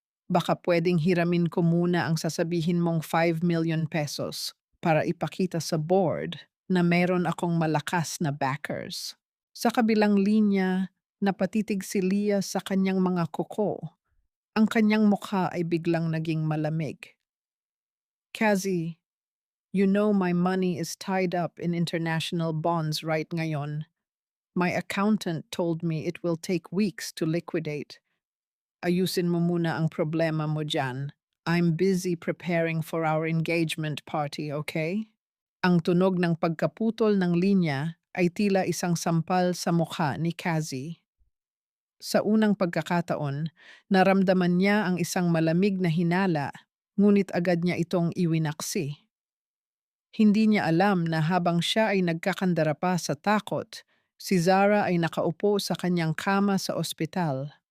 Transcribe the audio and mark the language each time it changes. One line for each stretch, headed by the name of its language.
Filipino: Baka pwedeng hiramin ko muna ang sasabihin mong 5 million pesos para ipakita sa board na meron akong malakas na backers. Sa kabilang linya, napatitig si Leah sa kanyang mga kuko. Ang kanyang mukha ay biglang naging malamig.
English: Kazi, you know my money is tied up in international bonds right ngayon. My accountant told me it will take weeks to liquidate.
Filipino: Ayusin mo muna ang problema mo dyan.
English: I'm busy preparing for our engagement party, okay?
Filipino: Ang tunog ng pagkaputol ng linya ay tila isang sampal sa mukha ni Kazi. Sa unang pagkakataon, naramdaman niya ang isang malamig na hinala, ngunit agad niya itong iwinaksi. Hindi niya alam na habang siya ay nagkakandara pa sa takot, si Zara ay nakaupo sa kanyang kama sa ospital.